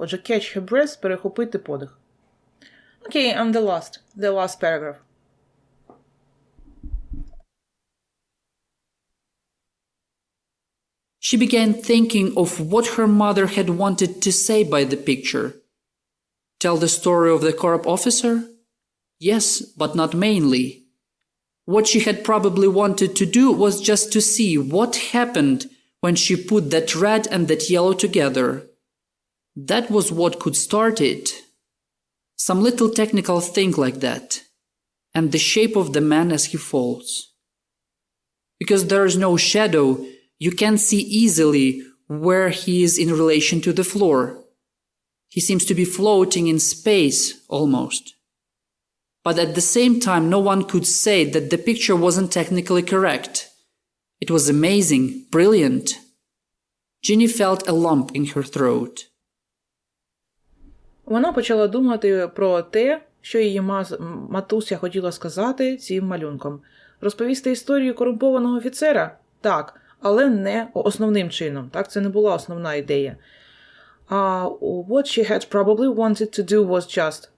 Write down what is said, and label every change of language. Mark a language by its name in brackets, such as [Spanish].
[Ukrainian] Отже, [English] catch her breath [Ukrainian] – перехопити подих. [English] Окей, and the last paragraph. She began thinking of what her mother had wanted to say by the picture. Tell the story of the corp officer? Yes, but not mainly. What she had probably wanted to do was just to see what happened when she put that red and that yellow together. That was what could start it. Some little technical thing like that. and the shape of the man as he falls. Because there is no shadow, you can't see easily where he is in relation to the floor. He seems to be floating in space, almost. But at the same time, no one could say that the picture wasn't technically correct. It was amazing, brilliant. Ginny felt a lump in her throat. [Ukrainian] Вона почала думати про те, що її матуся хотіла сказати цим малюнком. Розповісти історію корумпованого офіцера? Так, але не основним чином. Так, це не була основна ідея. [English] What she had probably wanted to do was just.